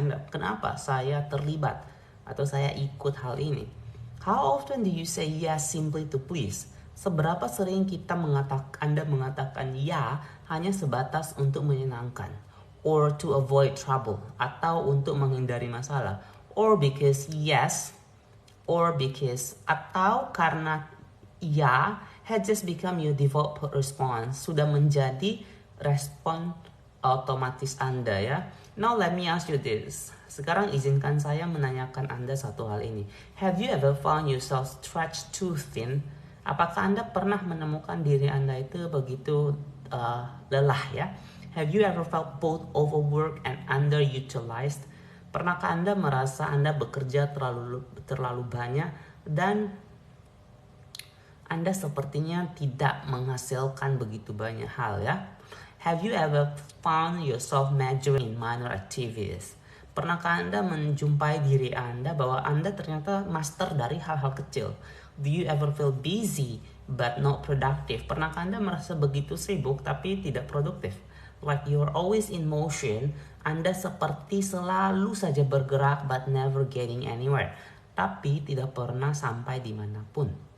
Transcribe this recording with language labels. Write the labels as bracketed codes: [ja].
[id] Kenapa saya terlibat atau saya ikut hal ini? [en] How often do you say yes simply to please? [id] Seberapa sering Anda mengatakan ya hanya sebatas untuk menyenangkan, [en] or to avoid trouble, [id] atau untuk menghindari masalah, [en] or because yes, or because, [id] atau karena ya [en] had just become your default response, [id] sudah menjadi respon otomatis Anda ya. [en] Now let me ask you this. [id] Sekarang izinkan saya menanyakan Anda satu hal ini. [en] Have you ever found yourself stretched too thin? [id] Apakah Anda pernah menemukan diri Anda itu begitu lelah ya? [en] Have you ever felt both overworked and underutilized? [id] Pernahkah Anda merasa Anda bekerja terlalu banyak dan Anda sepertinya tidak menghasilkan begitu banyak hal ya? [en] Have you ever found yourself majoring in minor activities? [id] Pernahkah Anda menjumpai diri Anda bahwa Anda ternyata master dari hal-hal kecil? [en] Do you ever feel busy but not productive? [id] Pernahkah Anda merasa begitu sibuk tapi tidak produktif? [en] like you're always in motion. [id] Anda seperti selalu saja bergerak [en] but never getting anywhere. [id] Tapi tidak pernah sampai dimanapun.